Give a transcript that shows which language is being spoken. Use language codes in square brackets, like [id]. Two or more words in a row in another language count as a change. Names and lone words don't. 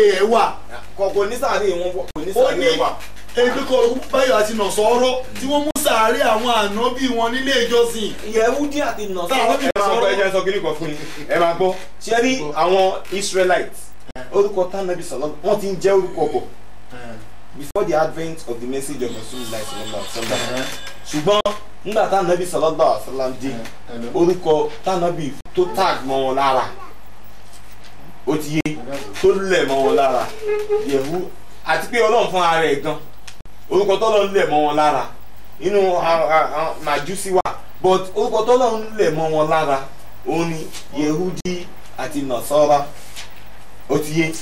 [yo] kò ní sàárè wọn kò ní sàárè ẹ wà. ebi kọ́ báyọ̀ àti nọ̀sọ́rọ́ tí wọ́n mú sàárè àwọn ànábì wọn nílé ìjọsìn. Yẹhudi àti nọ̀sọ́rọ́ ẹ máa gbọ́ ẹjẹ́ sọ kí nìkan fún yín ẹ máa gbọ́ ṣé rí àwọn Israelites orúkọ tánàbí sọ̀rọ̀ wọ́n ti ń jẹ́ orúkọ bọ̀ [en] before the advent of the message of Rasulullah [ar] صلى الله عليه وسلم [yo] ṣùgbọ́n nígbà tánàbí [ar] صلى الله عليه وسلم [yo] dé orúkọ tánàbí tó tag mọ́ wọn lára ó ti yé tó lẹ̀ mọ́ wọn lára yẹ̀wù àti pé Ọlọ́run fún ara ẹ̀ gan orúkọ tọ́lọ́run lẹ̀ mọ́ wọn lára inú màjúsí wà but orúkọ tọ́lọ́run lẹ̀ mọ́ wọn lára òun ni Yehudi àti Nasara ó ti yé.